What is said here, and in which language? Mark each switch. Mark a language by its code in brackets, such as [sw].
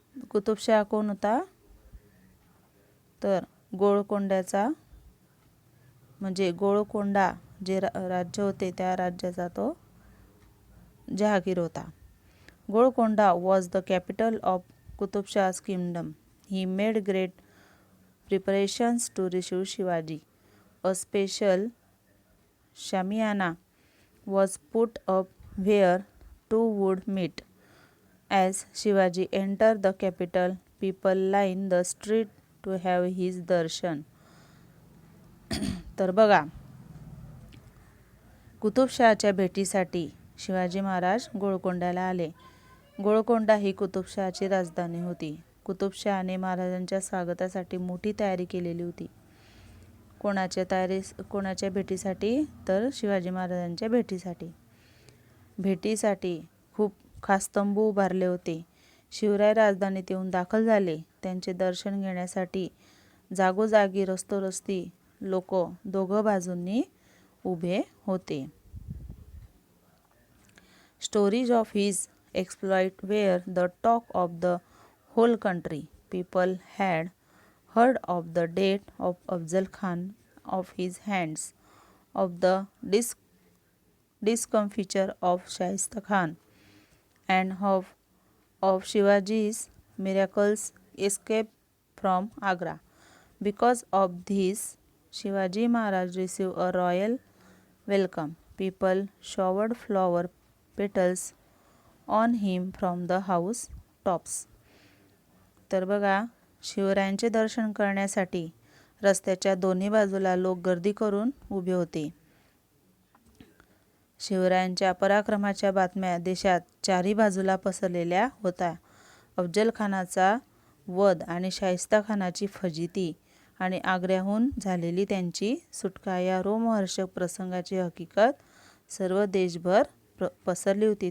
[mr] कुतुबशहा कोण होता? तर गोलकोंड्याचा म्हणजे गोलकोंडा जे राज्य होते त्या राज्याचा तो जहागीर होता. [en] Golconda was the capital of Qutub Shah's kingdom. He made great preparations to receive Shivaji. A special shamiana was put up where two would meet. As Shivaji entered the capital, people lined the street to have his darshan. [mr] तर बघा, कुतुबशहाच्या भेटीसाठी शिवाजी महाराज गोलकोंड्याला आले. गोलकोंडा ही कुतुबशहाची राजधानी होती. कुतुबशहाने महाराजांच्या स्वागतासाठी मोठी तयारी केलेली होती. कोणाच्या भेटीसाठी? तर शिवाजी महाराजांच्या भेटीसाठी खूप खास तंबू उभारले होते. शिवराय राजधानीत येऊन दाखल झाले. त्यांचे दर्शन घेण्यासाठी जागोजागी रस्तोरस्ती लोक दोघं बाजूंनी उभे होते. [en] Stories of his exploit were the talk of the whole country. People had heard of the death of Afzal Khan, of his hands, of the discomfiture of Shaista Khan, and of Shivaji's miraculous escape from Agra. Because of this, Shivaji Maharaj received a royal welcome. People showered flower petals on him from the house tops. [mr] तर बघा, शिवरायांचे दर्शन करण्यासाठी रस्त्याच्या दोन्ही बाजूला लोक गर्दी करून उभे होते. शिवरायांच्या पराक्रमाच्या बातम्या देशात चारी बाजूला पसरलेल्या होत्या. अफजल खानाचा वध आणि शाहिस्ता खानाची फजिती आणि आग्र्याहून झालेली त्यांची सुटका या रोमहर्षक प्रसंगाची हकीकत सर्व देशभर पसरली होती.